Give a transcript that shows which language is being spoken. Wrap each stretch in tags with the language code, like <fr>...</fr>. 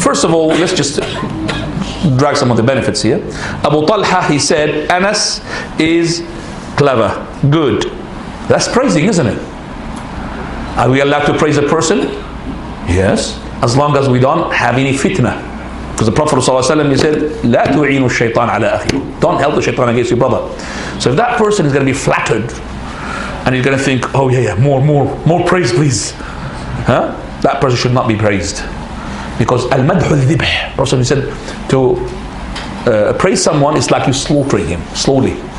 <en>First of all, let's just drag some of the benefits here. Abu Talha, he said, Anas is clever, good. That's praising, isn't it? Are we allowed to praise a person? Yes, as long as we don't have any fitna. Because the Prophet ﷺ, he said,</en> <ar>لا تعينوا الشيطان على أخيه.</ar> <en>Don't help the shaitan against your brother. So if that person is going to be flattered, and he's going to think, oh yeah, more praise please. Huh? That person should not be praised. Because</en> <ar>al-madhu al-dhibh,</ar> <en>Prophet said, to praise someone is like you slaughtering him slowly.</en>